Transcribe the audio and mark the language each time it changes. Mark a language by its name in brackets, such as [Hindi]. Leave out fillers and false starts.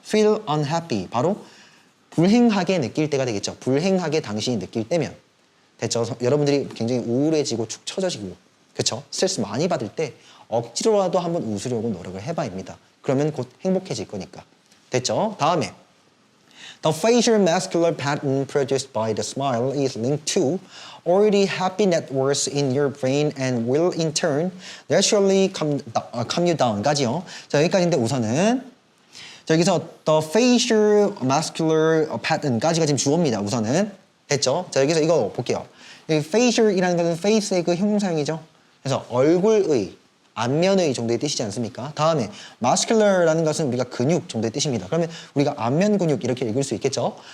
[English] feel unhappy. [Korean] 바로 불행하게 느낄 때가 되겠죠. 불행하게 당신이 느낄 때면. 됐죠? 여러분들이 굉장히 우울해지고 축 처져지고 그쵸? 스트레스 많이 받을 때 억지로라도 한번 웃으려고 노력을 해봐입니다. 그러면 곧 행복해질 거니까. 됐죠? 다음에 [English] The facial muscular pattern produced by the smile is linked to already happy networks in your brain and will in turn naturally calm you down [Korean] 까지요. 자, 여기까지인데 우선은 자, 여기서 [English] the facial muscular pattern [Korean] 까지가 지금 주어입니다. 우선은 됐죠? 자, 여기서 이거 볼게요. 여기 facial이라는 것은 face의 그 형용사형이죠. 그래서 얼굴의, 안면의 정도의 뜻이지 않습니까? 다음에 muscular라는 것은 우리가 근육 정도의 뜻입니다. 그러면 우리가 안면 근육 이렇게 읽을 수 있겠죠?